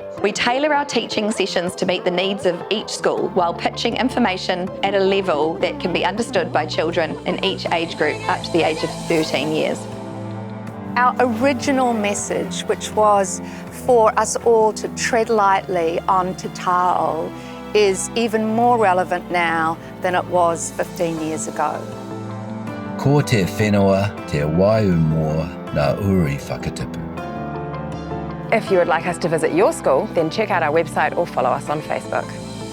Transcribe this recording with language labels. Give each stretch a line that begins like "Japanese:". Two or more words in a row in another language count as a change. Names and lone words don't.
English: We tailor our teaching sessions to meet the needs of each school while pitching information at a level that can be understood by children in each age group up to the age of 13 years. Our original message, which was for us all to tread lightly on
Māori: Te Taio,
English: is even more relevant now than it was 15 years ago.
Māori: Ko te whenua te waiumoa na uri whakatipu.
English: If you would like us to visit your school, then check out our website or follow us on Facebook.